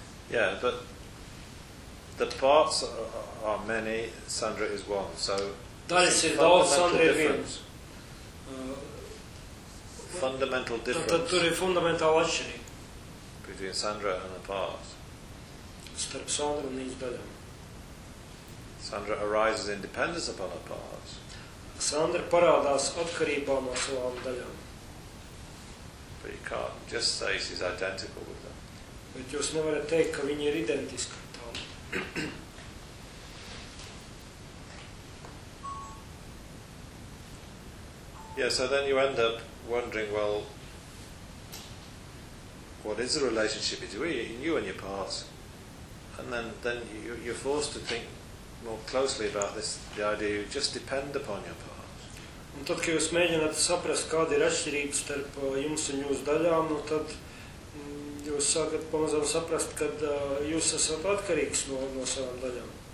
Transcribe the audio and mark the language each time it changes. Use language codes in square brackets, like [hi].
[en] Yeah, but the parts are many, Sandra is one, so [lv] daļas ir daudz, Sandra ir viens. [en] Fundamental difference. Tad [lv] tur ir fundamentāla atšķirība. [en] Between Sandra and the parts. [lv] Starp Sandra un viņas daļām. [en] Sandra arises in dependence upon her parts. [lv] Sandra parādās atkarībā no savām daļām. [en] But you can't just say she's identical with them. [lv] Bet jūs nevarat teikt, ka viņa ir identiska ar tām. [en] Yeah, so then you end up wondering, well, what is the relationship between you and your parts? And then you're forced to think more closely about this, the idea you just depend upon your parts. [lv] Un tad, kad jūs mēģināt saprast, kāda ir atšķirība starp jums un jūsu daļām, nu tad jūs sākat pamazām saprast, ka jūs esat atkarīgs no savām daļām.